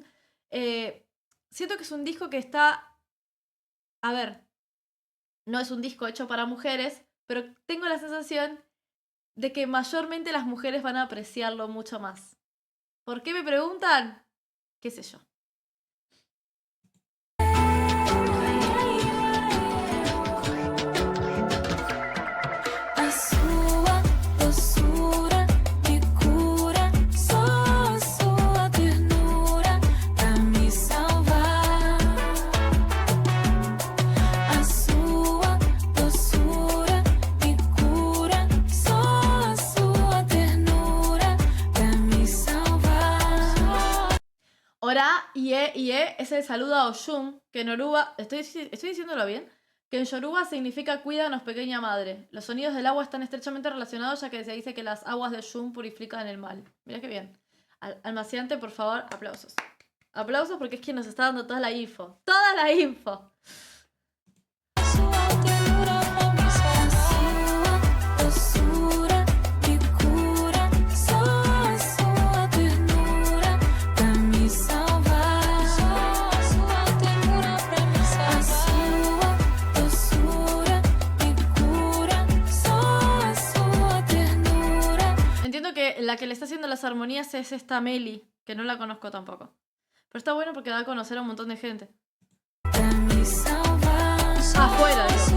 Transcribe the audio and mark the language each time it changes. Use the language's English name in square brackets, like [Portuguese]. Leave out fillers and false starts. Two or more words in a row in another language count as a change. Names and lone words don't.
[Spanish] Siento que es un disco que está. A ver. No es un disco hecho para mujeres. Pero tengo la sensación de que mayormente las mujeres van a apreciarlo mucho más. ¿Por qué me preguntan? ¿Qué sé yo? [Portuguese] A sua doçura me cura, só a sua ternura pra me salvar. A sua doçura me cura, só a sua ternura pra me salvar. [Spanish] Ora, ie, es el saludo a Oshun, que en Yoruba, ¿estoy diciéndolo bien? Que en Yoruba significa cuídanos pequeña madre. Los sonidos del agua están estrechamente relacionados, ya que se dice que las aguas de Oshun purifican el mal. Mira qué bien. Almaciante, por favor, aplausos. Aplausos porque es quien nos está dando toda la info. ¡Toda la info! [Portuguese] Sua ternura pra me salvar. A sua doçura me cura, só a sua ternura pra me salvar. A sua ternura pra me salvar. A sua doçura me cura, só a sua ternura. [Spanish] Entiendo que la que le está haciendo las armonías es esta Meli, que no la conozco tampoco. Pero está bueno porque da a conocer a un montón de gente. [Portuguese] Pra me salvar. [Spanish] Afuera, digo.